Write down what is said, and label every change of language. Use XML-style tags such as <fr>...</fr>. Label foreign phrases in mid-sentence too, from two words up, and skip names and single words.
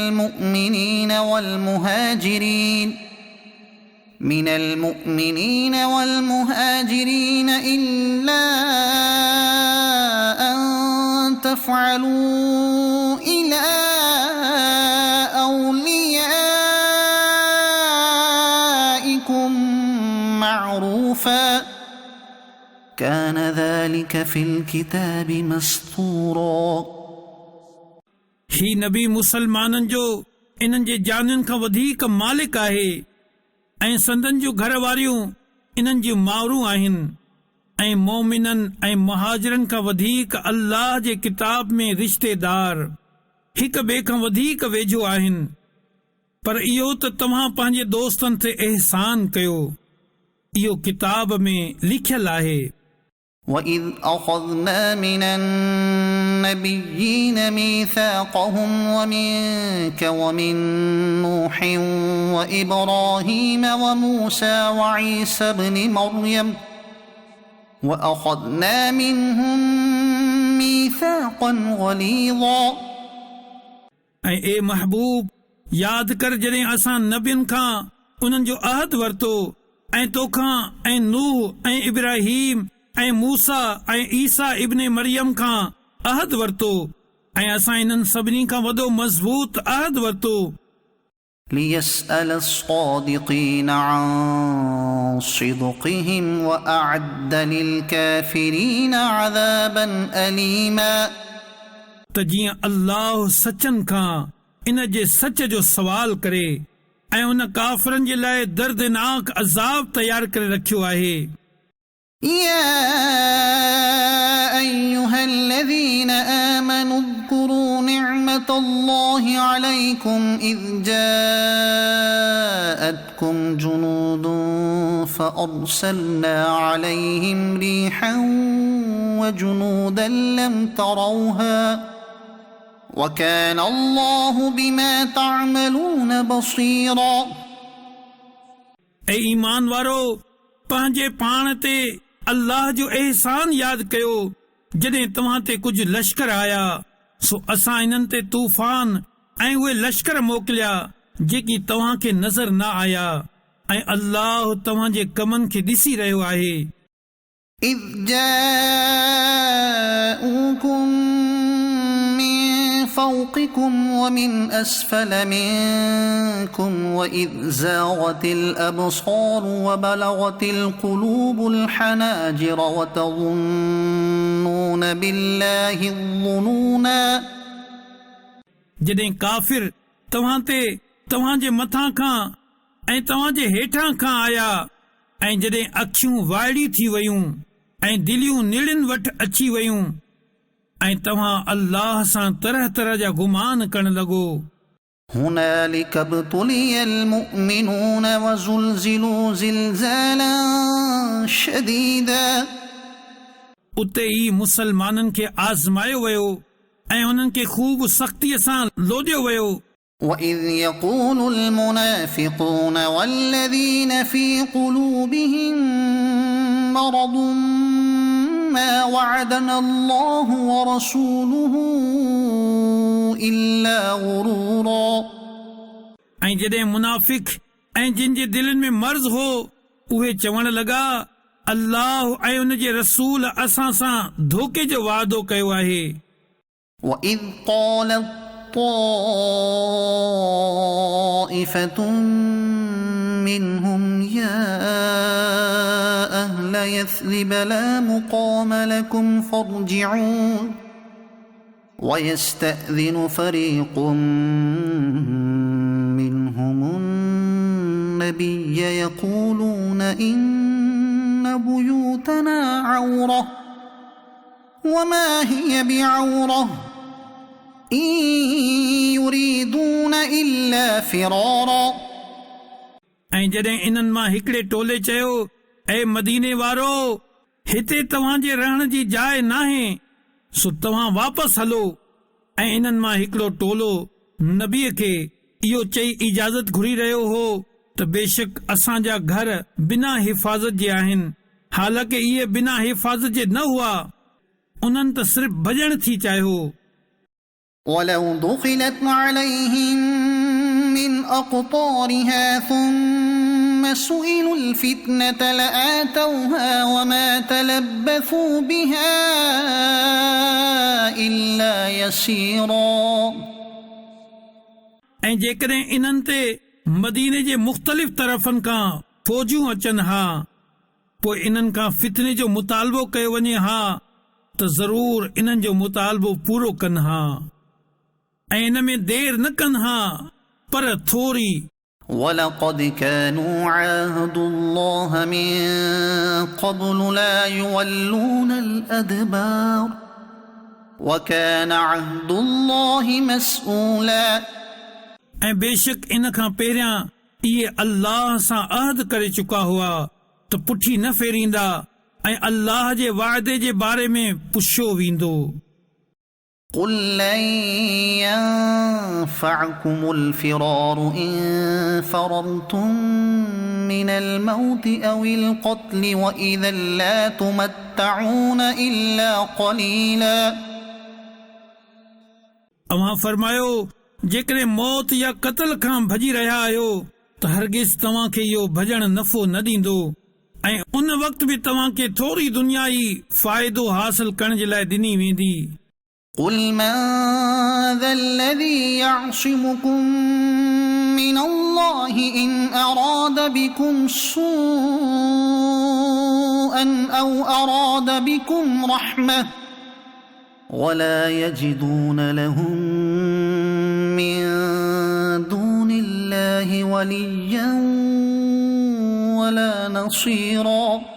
<ar>المؤمنين والمهاجرين إلا أن تفعلوا إلى أوليائكم معروفا كان ذلك في الكتاب مسطورا.</ar> <sd>ही नबी मुसलमाननि जो इन्हनि जे जानुनि खां वधीक मालिक आहे ऐं संदन जूं घर वारियूं इन्हनि जूं माउरूं आहिनि. ऐं मोमिननि ऐं मुहाजिरनि खां वधीक अल्लाह जे किताब में रिश्तेदार हिक ॿिए खां वधीक वेझो आहिनि, पर इहो त तव्हां पंहिंजे दोस्तनि ते एहसान कयो, इहो किताब में लिखियलु आहे।</sd> <ar>وَإِذْ أَخَذْنَا مِنَ النَّبِيِّينَ مِيثَاقَهُمْ وَمِنكَ وَمِن نُوحٍ وَإِبْرَاهِيمَ وَمُوسَى وَعِيسَى ابْنِ مَرْيَمَ وَأَخَذْنَا مِنْهُم مِيثَاقًا غَلِيظًا۔</ar> <sd>ऐं ए महबूब, यादि कर जॾहिं असां नबियुनि खां उन्हनि जो अहद वरितो, ऐं तोखां ऐं नूह ऐं इब्राहिम ऐं मूसा ऐं ईसा इब्न मरियम खां अहद वरितो, ऐं असां इन्हनि सभिनी खां वॾो मज़बूत अहद वरितो।</sd> <ar>لِيَسْأَلَ الصَّادِقِينَ عَنْ صِدْقِهِمْ وَأَعَدَّ لِلْكَافِرِينَ عَذَابًا أَلِيمًا۔</ar> <sd>त जीअं अल्लाह सचनि खां इन जे सच जो सवाल करे ऐं उन काफ़िरनि जे लाइ दर्दनाक अज़ाब तयार करे रखियो आहे।</sd> <ar>يا أيها الذين آمنوا اذكروا نعمة الله عليكم إذ جاءتكم جنود فأرسلنا عليهم ريحا وجنودا لم تروها وكان الله بما تعملون بصيرا۔</ar> <sd>ऐं ईमान वारो, पंहिंजे पाण ते अल्लाह जो एहसान यादि कयो जॾहिं तव्हां ते कुझु लश्कर आया, सो असां इन्हनि ते तूफ़ान ऐं उहे लश्कर मोकिलिया जेकी तव्हां खे नज़र न आया, ऐं अल्लाह तव्हां जे कमनि खे ॾिसी रहियो आहे।</sd> <ar>إذ جاءوكم من فوقكم ومن أسفل منكم وإذ زاغت الأبصار وبلغت القلوب الحناجر وتظنون بالله الظنونا۔</ar> <sd>जॾहिं काफ़िर तव्हां ते तव्हां जे मथां खां ऐं तव्हां जे हेठां खां आया, ऐं जॾहिं अखियूं वाइड़ी थी वयूं ऐं दिलियूं निड़िन वटि अची वयूं, ऐं तव्हां अल्लाह सां तरह तरह जा गुमान करण लॻो।</sd> <ar>هنالك ابتلي المؤمنون وزلزلوا زلزالا شديدا۔</ar> <sd>उते ई मुसलमाननि खे आज़मायो वियो ऐं उन्हनि खे ख़ूब सख़्तीअ सां लोॾियो वियो।</sd> <ar>وإذ يقول المنافقون والذين في قلوبهم مرض ما وعدنا الله ورسوله إلا غرورا۔</ar> <sd>ऐं जॾहिं मुनाफ़िक ऐं जिन जे दिलनि में मर्ज़ हो, उहे चवण लॻा, अल्लाह ऐं उन जे रसूल असां सां धोखे जो वादो कयो आहे।</sd> <ar>وإذ قالت طائفة منهم يا أهل يثرب لا مقام لكم فارجعوا ويستأذن فريق منهم النبي يقولون إن بيوتنا عورة وما هي بعورة إن يريدون إلا فرارا۔</ar> <sd>ऐं जॾहिं इन्हनि मां हिकिड़े टोले चयो, ऐ मदीने वारो, हिते तव्हां जे रहण जी जाइ नाहे, सो तव्हां वापसि हलो। ऐं इन्हनि मां हिकिड़ो टोलो नबीअ खे इहो चई इजाज़त घुरी रहियो हो त बेशक असांजा घर बिना हिफ़ाज़त जे आहिनि, हालांकि इहे बिना हिफ़ाज़त जे न हुआ, उन्हनि त सिर्फ़ भॼण थी चाहियो।</sd> <ar>ولو دخلت عليهم من أقطارها ثم سئلوا الفتنة لآتوها وما تلبثوا بها إلا يسيرا۔</ar> <sd>ऐं जेकॾहिं इन्हनि ते मदीने जे मुख़्तलिफ़ तरफ़नि खां फ़ौजूं अचनि हा, पोइ इन्हनि खां फितने जो मुतालबो कयो वञे हा, त ज़रूर इन्हनि जो मुतालबो पूरो कनि हा ऐं इन में देर न कनि हा, पर थोरी।</sd> <ar>ولقد كانوا عاهدوا الله من قبل لا يولون الأدبار وكان عهد الله مسؤولا</ar> <sd>ऐं बेशक इन खां पहिरियां इहे अल्लाह सां अहद करे चुका हुआ त पुठी न फेरींदा ऐं अल्लाह जे वाइदे जे बारे में पुछियो वेंदो</sd> <ar>قل لن ينفعكم الفرار إن فررتم من الموت أو القتل وإذا لا تمتعون إلا قليلا</ar> <sd>अवां फरमायो जेकॾहिं मौत या क़त्ल खां भॼी रहिया आहियो त हरगिज़ तव्हां खे इहो भॼण नफ़ो न ॾींदो ऐं उन वक़्त बि तव्हां खे थोरी दुनियाई फ़ाइदो हासिल करण जे लाइ ॾिनी वेंदी</sd> <ar>قل من ذا الذي يعصمكم من الله إن أراد بكم سوءا أو أراد بكم رحمة ولا يجدون لهم من دون الله وليا ولا نصيرا</ar>